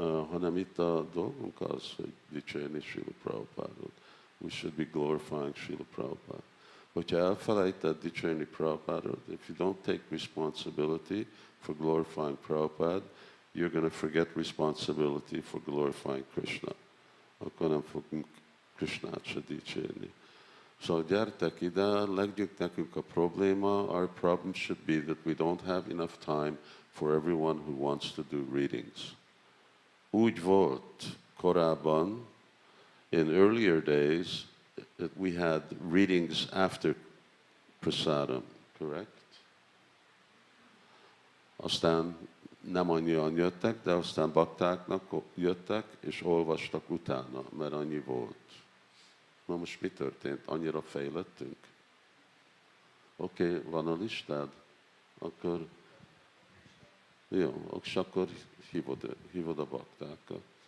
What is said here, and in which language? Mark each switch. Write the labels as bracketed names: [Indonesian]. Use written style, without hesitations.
[Hungarian] Hanem itt a dolgunk az, hogy dicsérni Śrīla Prabhupādot. [English] We should be glorifying Śrīla Prabhupāda. [Hungarian] Hogyha elfelejted dicsérni Prabhupādot, [English] if you don't take responsibility for glorifying Prabhupada, you're going to forget responsibility for glorifying Krishna. [Hungarian] Akkor nem fogunk Krishnát se dicsérni. Szóval gyertek ide, legyen nekünk a probléma. [English] Our problem should be that we don't have enough time for everyone who wants to do readings. [Hungarian] Úgy volt korábban, [English] in earlier days, that we had readings after prasadam, correct? [Hungarian] Aztán nem annyian jöttek, de aztán baktáknak jöttek, és olvastak utána, mert annyi volt. Na most mi történt? Annyira fejlettünk? Oké, van a listád? Akkor jó, és akkor hívod a baktákat.